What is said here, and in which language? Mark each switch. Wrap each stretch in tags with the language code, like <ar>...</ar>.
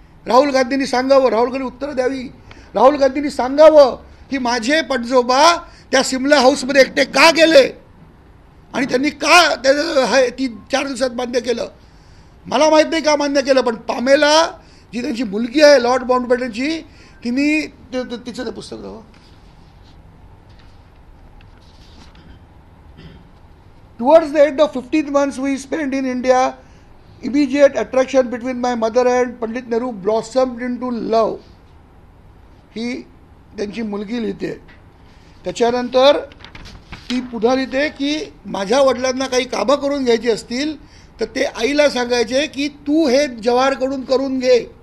<mr>राहुल गांधींनी सांगावं, राहुल गांधी उत्तर द्यावी. राहुल गांधींनी सांगावं की माझे पणजोबा त्या सिमला हाऊसमध्ये एकटे का गेले आणि त्यांनी का ती 4 दिवसात मान्य केलं. मला माहीत नाही का मान्य केलं, पण पामेला जी त्यांची मुलगी आहे लॉर्ड माउंटबॅटनची, तिने तिचं ते पुस्तक दाखव.</mr> <en>Towards the end of 15 months we spent in India, immediate attraction between my mother and Pandit Nehru blossomed into love.</en> <mr>ही त्यांची मुलगी लिहिते. त्याच्यानंतर ती पुन्हा लिहिते की माझ्या वडिलांना काही कामं करून घ्यायची असतील तर ते आईला सांगायचे की तू हे जवाहरकडून करून घे.</mr>